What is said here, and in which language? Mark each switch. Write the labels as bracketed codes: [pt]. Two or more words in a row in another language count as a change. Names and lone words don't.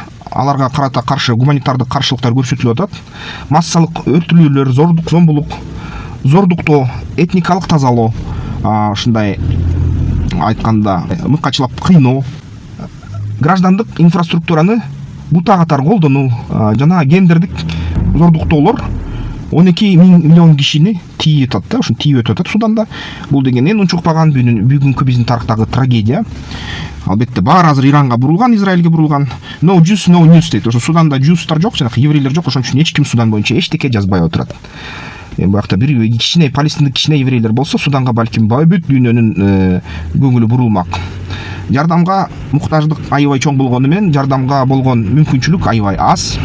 [ky] Аларга карата каршы гуманитардык каршылыктар көрсөтүлүп атат. Массалык өлтүрүүлөр, зомбулук, зордуктоо, этникалык тазалоо, ушундай айтканда мыкачылап кыйноо, граждандык инфраструктураны бута катар колдонуу жана гендердик зордуктоолор 12 миллион кишини тийип атат да, ушун тийип өтүп атат Суданда. Бул деген эң унчукпаган бүгүнкү биздин тарыхтагы трагедия. Албетте баары азыр Иранга бурулган, Израилге бурулган. [en] No juice, no news дейт. [ky] Ошо Суданда жустар жок, жана еврейлер жок, ошон үчүн эч ким Судан боюнча эчтеке жазбай отурат. Буякта бир кичине палестиндик кичине еврейлер болсо, Суданга балким бүт дүйнөнүн көңүлү бурулмак. Жардамга муктаждык аябай чоң болгону менен жардамга болгон мүмкүнчүлүк аябай аз.